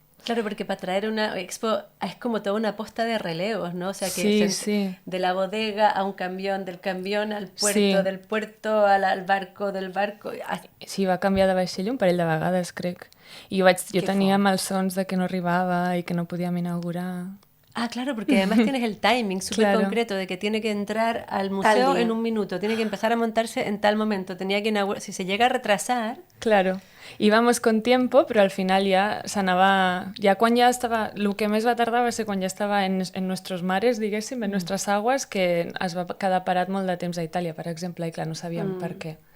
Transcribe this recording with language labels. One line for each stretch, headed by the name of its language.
Spanish: Claro, porque para traer una expo es como toda una posta de relevos, ¿no? O sea, que sí. De la bodega a un camión, del camión al puerto, sí. Del puerto al barco, del barco...
Catalan: Sí, va canviar de vaixell un parell de vegades, crec. I jo tenia malsons de que no arribava i que no podíem inaugurar.
Spanish: Ah, claro, porque además tienes el timing súper concreto de que tiene que entrar al museo en un minuto, tiene que empezar a montarse en tal momento, tenía que inaugurar... Si se llega a retrasar... Claro. Íbamos con tiempo,
Catalan: però al final ja s'anava... Ja quan ja estava... El que més va tardar va ser quan ja estava
Spanish: en nuestros mares,
Catalan: diguéssim,
Spanish: en nuestras aguas,
Catalan: que es va quedar parat molt de temps a Itàlia, per exemple, i clar, no sabíem per què.